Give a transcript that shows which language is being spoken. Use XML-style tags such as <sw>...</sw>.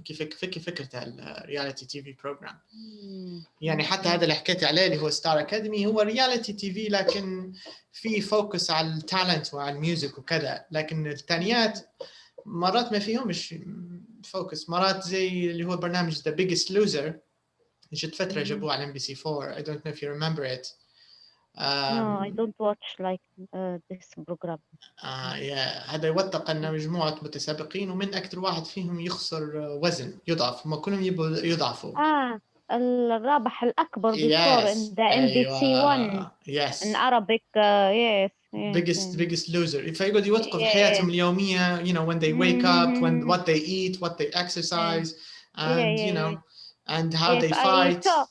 <ar>كيف فكرة الرياليتي تي في بروجرام. يعني حتى هذا اللي حكيت عليه اللي هو ستار أكاديمي هو رياليتي تي في، لكن في فوكس على التالنت وعلى الميوزك وكذا، لكن الثانيات مرات ما فيهم مش فوكس. مرات زي اللي هو برنامج The Biggest Loser، جت فترة جابوه على MBC4.</ar> <en>I don't know if you remember it. No, I don't watch like this program.</en> <ar>هذا يوثق أن مجموعة متسابقين ومن أكثر واحد فيهم يخسر وزن، يضعف، هم كلهم يبغوا يضعفوا. الرابع الأكبر</ar> <en>before in the MBC1 yes. in Arabic. Yes. biggest loser.</en> <ar>فيقعد يوثقوا في حياتهم اليومية,</ar> <en>you know, when they wake up, what they eat, what they exercise, and you know, and how they fight.</en>